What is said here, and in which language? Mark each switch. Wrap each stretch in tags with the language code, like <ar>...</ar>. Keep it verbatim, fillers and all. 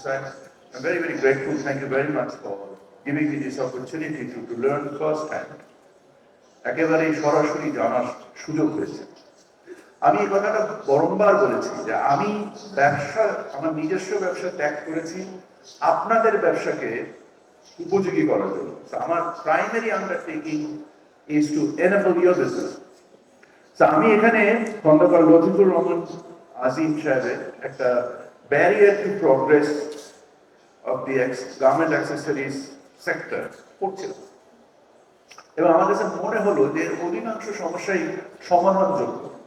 <en>So I'm very, very grateful. Thank you very much for giving me this opportunity to, to learn first hand.</en> <bn>একেবারে সরাসরি জানার সুযোগ হয়েছে। আমি এই কথাটা বারংবার বলেছি যে আমি ব্যবসা, আমার নিজস্ব ব্যবসা ত্যাগ করেছি আপনাদের ব্যবসাকে উপযোগী করার জন্য।</bn> <en>আমার primary undertaking is to enable your business.</en> <bn>So আমি এখানে খন্দকার লতিফুর রহমান আজিম সাহেবের একটা</bn> <en>barrier to progress of the garment accessories sector</en> <bn>পড়ছিলাম, এবং আমার কাছে মনে হলো যে অধিকাংশ সমস্যাই সমাধানযোগ্য।</bn>